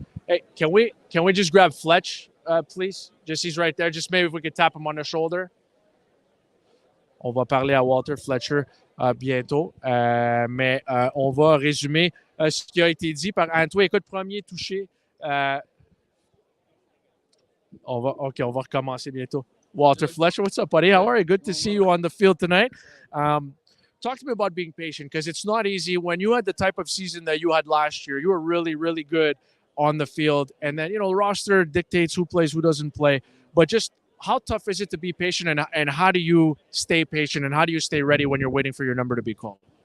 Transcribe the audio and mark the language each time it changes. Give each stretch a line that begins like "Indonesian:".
English: Hey, can we just grab Fletch, please? Just he's right there. Just maybe if we could tap him on the shoulder.
French: On va parler à Walter Fletcher bientôt, mais on va résumer ce qui a été dit par Antoine. Écoute, premier touché. On va recommencer bientôt.
English: Walter Fletcher, what's up, buddy? How are you? Good to see you on the field tonight. Talk to me about being patient, because it's not easy. When you had the type of season that you had last year, you were really, really good on the field. And then, you know, the roster dictates who plays, who doesn't play. But just how tough is it to be patient, and how do you stay patient, and how do you stay ready when you're waiting for your number to be called?